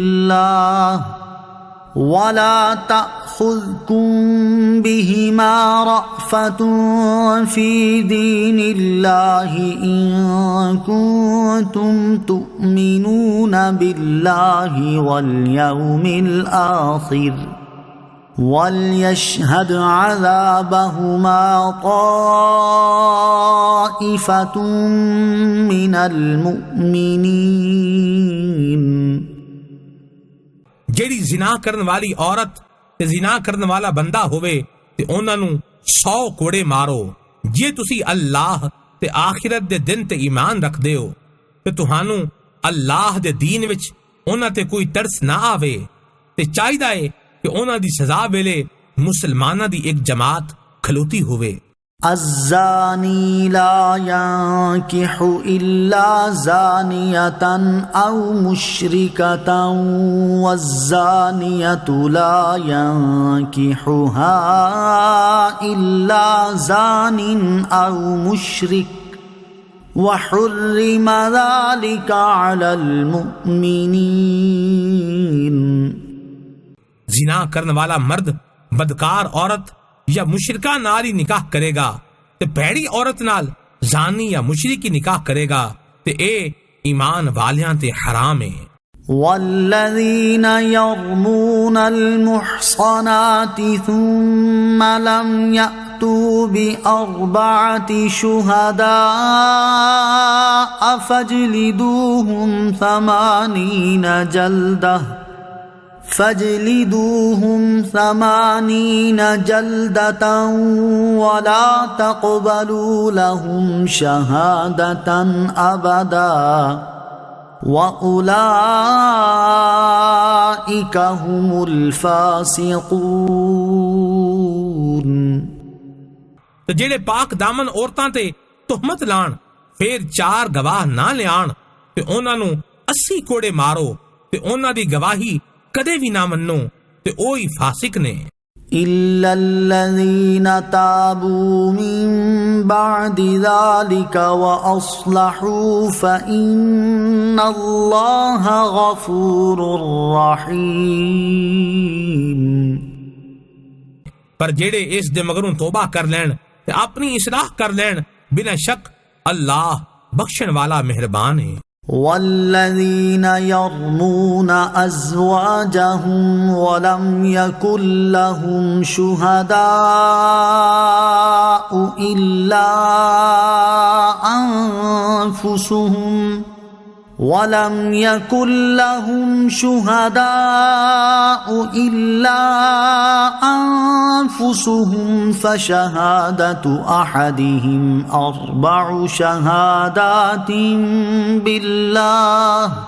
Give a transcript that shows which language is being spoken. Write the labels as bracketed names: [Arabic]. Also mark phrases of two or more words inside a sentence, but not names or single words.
[Arabic] الله ولا تأخذكم تأخذكم بهما رأفة في دين الله إن كنتم تؤمنون بالله واليوم الآخر وليشهد عذابهما طائفة من المؤمنين। [Punjabi] ਜਿਹੜੀ ਜ਼ਿਨਾ ਕਰਨ ਵਾਲੀ ਔਰਤ ਤੇ ਜ਼ਿਨਾ ਕਰਨ ਵਾਲਾ ਬੰਦਾ ਹੋਵੇ ਤੇ ਉਹਨਾਂ ਨੂੰ 100 ਕੋੜੇ ਮਾਰੋ। ਜੇ ਤੁਸੀਂ ਅੱਲਾਹ ਤੇ ਆਖਿਰਤ ਦੇ ਦਿਨ ਤੇ ਈਮਾਨ ਰੱਖਦੇ ਹੋ ਤੇ ਤੁਹਾਨੂੰ ਅੱਲਾਹ ਦੇ ਦੀਨ ਵਿੱਚ ਉਹਨਾਂ ਤੇ ਕੋਈ ਤਰਸ ਨਾ ਆਵੇ ਤੇ ਚਾਹੀਦਾ ਹੈ ਕਿ ਉਹਨਾਂ ਦੀ ਸਜ਼ਾ ਵੇਲੇ ਮੁਸਲਮਾਨਾਂ ਦੀ ਇੱਕ ਜਮਾਤ ਖਲੋਤੀ ਹੋਵੇ। [Arabic] الزاني لا ينكح إلا زانية أو مشركة والزانية لا ينكحها إلا زان أو مشرك وحرم ذلك على المؤمنين۔ [Punjabi] ਜਿਨਾ ਕਰਨੇ ਵਾਲਾ ਮਰਦ ਬਦਕਾਰ ਔਰਤ ਯਾ ਮੁਸ਼ਰਿਕਾ ਨਾਲ ਹੀ ਨਿਕਾਹ ਕਰੇਗਾ ਤੇ ਭੈੜੀ ਔਰਤ ਨਾਲ ਜਾਨੀ ਯਾ ਮੁਸ਼ਰਿਕੀ ਨਿਕਾਹ ਕਰੇਗਾ ਤੇ ਏ ਈਮਾਨ ਵਾਲੀਆਂ ਤੇ ਹਰਾਮ ਹੈ। [Arabic] والذين يرمون المحصنات ثم لم يأتوا بأربعة شهداء فاجلدوهم 80 جلدة ولا تقبلوا لهم شهادة أبدا وأولئك هم الفاسقون۔ [Punjabi] ਤੇ ਜਿਹੜੇ ਪਾਕ ਦਾਮਨ ਔਰਤਾਂ ਤੇ ਤੁਹਮਤ ਲਾਣ ਫੇਰ 4 ਗਵਾਹ ਨਾ ਲਿਆਣ ਤੇ ਉਹਨਾਂ ਨੂੰ 80 ਕੋੜੇ ਮਾਰੋ ਤੇ ਉਹਨਾਂ ਦੀ ਗਵਾਹੀ ਕਦੇ ਵੀ ਨਾ ਮੰਨੋ ਤੇ ਉਹ ਹੀ ਫਾਸਿਕ ਨੇ। [Arabic] إلا الذين تابوا من بعد ذلك وأصلحوا فإن الله غفور رحيم۔ [Punjabi] ਪਰ ਜਿਹੜੇ ਇਸ ਦੇ ਮਗਰੋਂ ਤੋਬਾ ਕਰ ਲੈਣ ਤੇ ਆਪਣੀ ਇਸਲਾਹ ਕਰ ਲੈਣ ਬਿਨਾਂ ਸ਼ੱਕ ਅੱਲਾਹ ਬਖਸ਼ਣ ਵਾਲਾ ਮਿਹਰਬਾਨ ਹੈ۔ [Arabic] والذين يرمون أزواجهم ولم يكن لهم شهداء إلا أنفسهم فشهادة أحدهم 4 شهادات بالله